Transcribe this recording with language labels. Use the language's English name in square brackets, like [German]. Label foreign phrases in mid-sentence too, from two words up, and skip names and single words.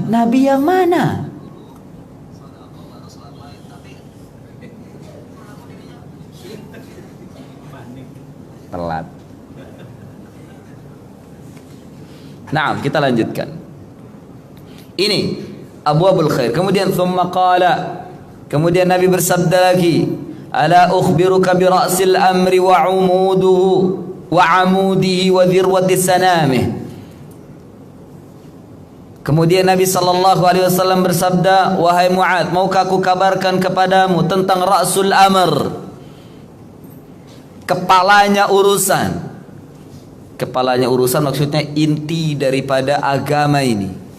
[Indonesian] Nabi yang mana? Telat. Nah, kita lanjutkan. Ini [Arabic] أبواب الخير. [Indonesian] Kemudian [Arabic] ثم قال, [Indonesian] kemudian Nabi bersabda lagi, [Arabic] ألا أخبرك برأس الأمر وعموده وعموده وذروة سنامه. [Indonesian] Kemudian Nabi [Arabic] صلى الله عليه وسلم [Indonesian] bersabda, wahai Mu'adz, maukah aku kabarkan kepadamu tentang [Arabic] رأس الأمر, [Indonesian] kepalanya urusan. Kepalanya urusan maksudnya inti daripada agama ini.